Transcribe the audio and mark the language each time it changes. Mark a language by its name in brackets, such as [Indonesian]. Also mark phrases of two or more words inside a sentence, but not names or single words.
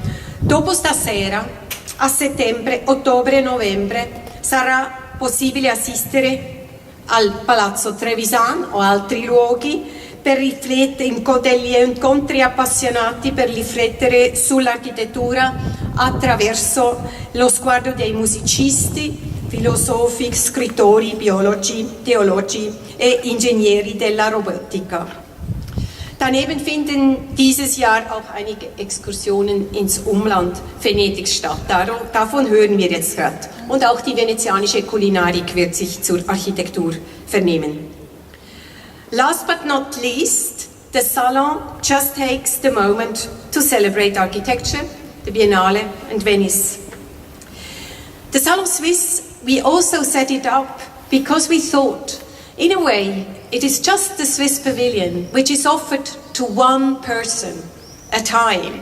[Italian] Dopo stasera, a settembre, ottobre e novembre, sarà possibile assistere al Palazzo Trevisan o altri luoghi per degli incontri appassionati per riflettere sull'architettura attraverso lo sguardo dei musicisti, filosofi, scrittori, biologi, teologi e ingegneri della robotica. [German] Daneben finden dieses Jahr auch einige Exkursionen ins Umland Venedigs statt. Davon hören wir jetzt gerade. Und auch die venezianische Kulinarik wird sich zur Architektur vernehmen. [English] Last but not least, the Salon just takes the moment to celebrate architecture, the Biennale and Venice. The Salon Suisse, we also set it up because we thought, in a way, it is just the Swiss Pavilion which is offered to one person at a time.